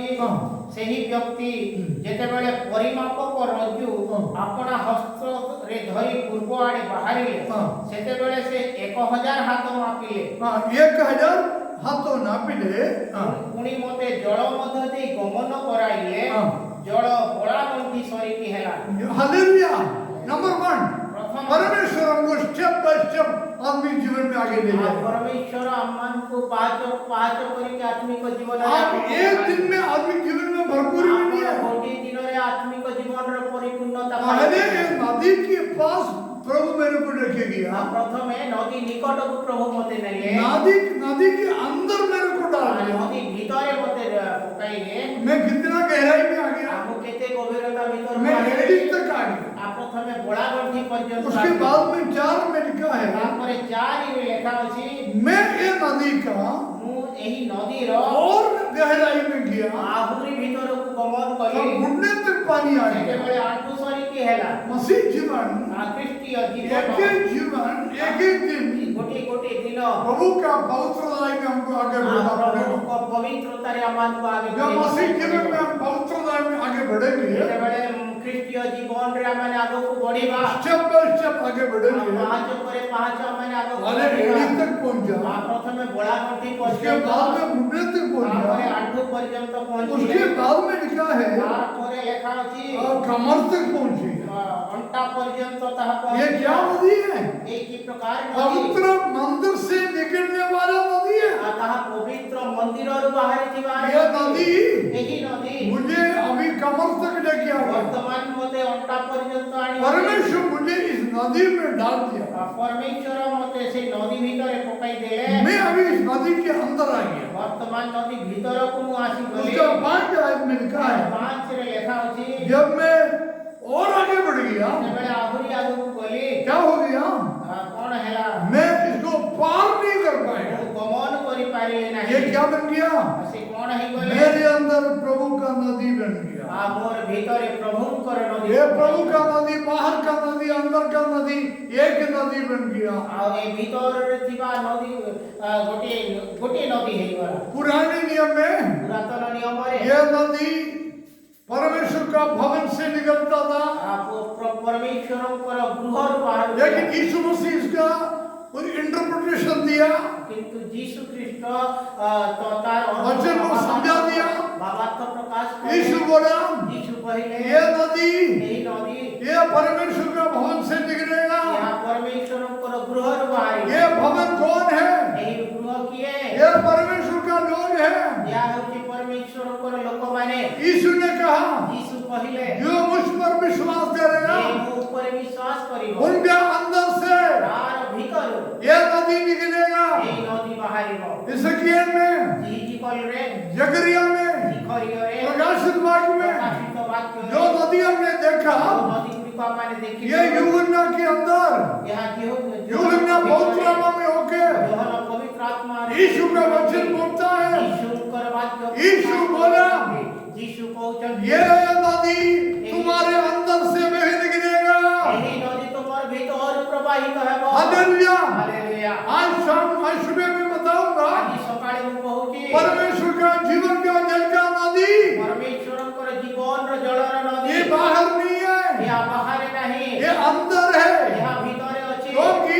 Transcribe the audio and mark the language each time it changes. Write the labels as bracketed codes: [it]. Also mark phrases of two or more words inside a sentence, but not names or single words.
[or] ହଁ। ସେହି ବ୍ୟକ୍ତି ଯେତେବେଳେ ପରିମାପକ ରଜ୍ଜୁ ଆପଣା ହସ୍ତରେ ଧରି ପୂର୍ବ ଆଡେ ବାହାରିଲେ ହଁ। ସେତେବେଳେ ସେ 1000 ହାତ ମାପିଲେ [hi] 1000 हाथों नापिले। [or] ପୁଣି ମୋତେ ଜଳ ମଧ୍ୟ ଦେଇ ଗମନ କରାଇଲେ ହଁ। ଜଳ ବଳା ଗଣ୍ଠି ସରିକି ହେଲା [hi] हालेलुया। नंबर 1, [or] ପ୍ରଥମ [hi] परमेश्वर हमको [en] step by step [hi] आत्मिक जीवन में आगे ले जाए। [or] ପରମେଶ୍ୱର ଆମମାନଙ୍କୁ ପାହାଚ ପାହାଚ କରିକି ଆତ୍ମିକ ଜୀବନରେ [hi] आप एक दिन में आत्मिक जीवन में भरपूरी में नहीं है। [or] ଗୋଟିଏ ଦିନରେ ଆତ୍ମିକ ଜୀବନର ପରିପୂର୍ଣ୍ଣତା [hi] पहले [or] ପାଇବେ। [hi] एक नदी के पास प्रभु मेरे को लेके गया, [or] ପ୍ରଥମେ ନଦୀ ନିକଟକୁ ପ୍ରଭୁ ମୋତେ ନେଲେ [hi] नदी के अंदर मेरे को डाल दिया। [or] ନଦୀ ଭିତରେ ମୋତେ ପକାଇଲେ [hi] मैं कितना गहराई में आ गया, [or] ଆମକୁ କେତେ ଗଭୀରତା ଭିତରକୁ [hi] मैं [or] ଆଣିଲେ। [hi] एडिक तक आ गया। [or] ପ୍ରଥମେ ବଳାଗଣ୍ଠି ପର୍ଯ୍ୟନ୍ତ [hi] उसके [or] ଆସିଲେ। [hi] बाद में 4 में लिखा है, [or] ତାପରେ 4 ରେ ଲେଖା ଅଛି [hi] मैं ये नदी का [or] ମୁଁ ଏହି ନଦୀର [hi] और गहराई में गया, [or] ଆହୁରି ଭିତରକୁ ଗମନ [hi] और [or] କଲି [hi] घुटने तक पानी आ गया। [or] ସେତେବେଳେ ଆଣ୍ଠୁ ସରିକି ହେଲା [hi] मसीह जीवन, [or] ଖ୍ରୀଷ୍ଟୀୟ [hi] एक [or] ଜୀବନ [hi] एक जीवन, एक एक दिन [or] ଗୋଟିଏ ଗୋଟିଏ ଦିନ [hi] प्रभु का पवित्र राय में हमको आगे बढ़ना पड़ेगा। [or] ପ୍ରଭୁଙ୍କ ପବିତ୍ରତାରେ ଆମମାନଙ୍କୁ ଆଗେ [hi] जब मसीह जीवन में हम पवित्र राय में आगे बढ़ेंगे, [or] ଯେତେବେଳେ ଖ୍ରୀଷ୍ଟୀୟ ଜୀବନରେ ଆମେ ଆଗକୁ ବଢିବା [en] step by step [hi] आगे बढ़ेंगे, [or] ପାହାଚ ପରେ ପାହାଚ ଆମେ ଆଗକୁ [hi] अरे [or] ବଢିବା। [hi] एडिक तक पहुंच जा, [or] ପ୍ରଥମେ ବଳାଗଣ୍ଠି [hi] उसके [or] ପର୍ଯ୍ୟନ୍ତ [hi] बाद में घुटने तक पहुंच [or] ତାପରେ [hi] जा, [or] ଆଣ୍ଠୁ ପର୍ଯ୍ୟନ୍ତ [hi] उसके [or] ପହଞ୍ଚିଲେ [hi] बाद में लिखा है [or] ତାପରେ ଲେଖା ଅଛି [hi] कमर तक पहुंची। [or] ଅଣ୍ଟା ପର୍ଯ୍ୟନ୍ତ ତାହା [hi] ये क्या [or] ପହଞ୍ଚିଲା। [hi] नदी है? [or] ଏଇ କି ପ୍ରକାର ନଦୀ? [hi] पवित्र मंदिर से निकलने वाला नदी है। [or] ଆଉ ତାହା ପବିତ୍ର ମନ୍ଦିରରୁ ବାହାରିଥିବା [hi] ये नदी [or] ଏହି ନଦୀ [hi] मुझे अभी कमर तक लेके आ गया। [or] ବର୍ତ୍ତମାନ ମୋତେ ଅଣ୍ଟା ପର୍ଯ୍ୟନ୍ତ ଆଣି [hi] परमेश्वर मुझे इस नदी में डाल दिया, [or] ପରମେଶ୍ୱର ମୋତେ ସେଇ ନଦୀ ଭିତରେ ପକାଇ ଦେଲେ [hi] मैं अभी इस नदी के अंदर आ गया। [or] ବର୍ତ୍ତମାନ ନଦୀ ଭିତରକୁ ମୁଁ ଆସିଗଲି। [hi] उसका 5 आयत में लिखा है, [or] 5 ରେ ଲେଖା ଅଛି [hi] जब मैं और आगे बढ़ गया, [or] ଯେତେବେଳେ ଆହୁରି ଆଗକୁ ଗଲି [hi] क्या हो गया? [or] କଣ ହେଲା [hi] मैं इसको पार नहीं कर पाया। [or] ମୁଁ ଗମନ କରିପାରିଲି [hi] ये [or] ନାହିଁ। [hi] क्या बन गया? [or] ସେ କଣ ହେଇଗଲେ [hi] मेरे अंदर प्रभु का नदी बन गया। [or] ମୋର ଭିତରେ ପ୍ରଭୁଙ୍କର ନଦୀ [hi] ये प्रभु का नदी, बाहर का नदी, अंदर का नदी, एक नदी बन गया। [or] ଆଉ ଏ ଭିତରେ ଥିବା ନଦୀ ଗୋଟିଏ ଗୋଟିଏ ନଦୀ ହେଇଗଲା। [hi] पुराने नियम में [or] ପୁରାତନ ନିୟମରେ [hi] ये नदी परमेश्वर का भवन से निकलता था, [or] ପରମେଶ୍ୱରଙ୍କର ଗୃହରୁ ବାହାରୁ [hi] लेकिन यीशु मसीह इसका इंटरप्रिटेशन दिया, [or] କିନ୍ତୁ ଯୀଶୁ ଖ୍ରୀଷ୍ଟ ତାର [hi] वचन को समझा दिया। [or] ଭାବାର୍ଥ ପ୍ରକାଶ କଲେ। [hi] यीशु बोला, [or] ଯୀଶୁ କହିଲେ [hi] ये नदी, [or] ଏହି ନଦୀ [hi] ये परमेश्वर का भवन से निकलेगा। [or] ଏହା ପରମେଶ୍ୱରଙ୍କର ଗୃହରୁ ବାହାରିବ। [hi] ये भवन कौन है? [or] ଏହି ଗୃହ କିଏ? [hi] ये परमेश्वर का लोग है। [or] ଏହା ହେଉଛି ପରମେଶ୍ୱରଙ୍କର ଲୋକମାନେ। [hi] यीशु ने कहा, [or] ଯୀଶୁ କହିଲେ [hi] जो मुझ पर विश्वास करेगा, [or] ଯିଏ ମୋ ଉପରେ ବିଶ୍ୱାସ କରିବ [hi] उनके अंदर से [or] ତାର ଭିତରୁ [hi] ये नदी निकलेगा। [or] ଏହି ନଦୀ ବାହାରିବ। [hi] इस्राएल में, [or] ଜିହିଜିକଲରେ [hi] जकरिया में, [or] ଜିଖରିୟରେ [hi] प्रकाशित वाक्य में [or] ପ୍ରକାଶିତ ବାକ୍ୟରେ [hi] जो नदी हमने देखा, [or] ଯେଉଁ ନଦୀ ଗୁଡ଼ିକ ଆମମାନେ ଦେଖିଛୁ [hi] ये यूहन्ना के अंदर, [or] ଏହା [hi] यूहन्ना पवित्र आत्मा में होके [or] ଯୋହନ ପବିତ୍ର ଆତ୍ମାରେ [hi] यीशु का वचन बोलता है। [or] ଯୀଶୁଙ୍କର ବାକ୍ୟ [hi] यीशु बोला, [or] ଯୀଶୁ କହୁଛନ୍ତି [hi] ये नदी तुम्हारे अंदर से बह निकलेगा। [or] ଏହି ନଦୀ ତୁମର ଭିତରୁ ପ୍ରବାହିତ ହେବ। [hi] हालेलुया। [or] ହାଲେଲୁୟା। [hi] आज सुबह में बताऊंगा, [or] ଆଜି ସକାଳେ ମୁଁ କହୁଛି [hi] परमेश्वर का जीवन का जल का नदी [or] ପରମେଶ୍ୱରଙ୍କର ଜୀବନର ଜଳର ନଦୀ [hi] ये बाहर नहीं है, [or] ଏହା ବାହାରେ ନାହିଁ, [hi] ये अंदर है। [or] ଏହା ଭିତରେ ଅଛି। [hi] क्योंकि